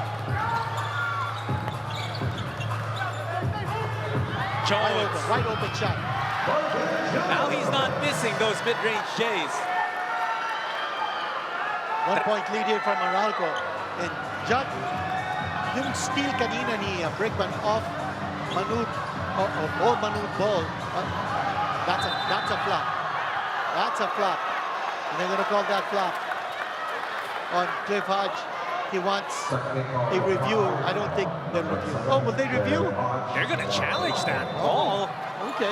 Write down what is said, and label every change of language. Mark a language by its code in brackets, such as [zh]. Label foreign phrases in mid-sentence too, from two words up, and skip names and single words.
[en] Jones. Wide open shot. Now he's not missing those mid-range Jays. 1 point lead here from Meralco. And Judd, yung steal [tl] kanina ni [en] Brickman off Manud, or Manud ball, that's a flop. That's a flop. And they're going to call that flop on Cliff Hodge. He wants a review. I don't think they'll review. Oh, will they review? They're going to challenge that ball. Oh, Okay.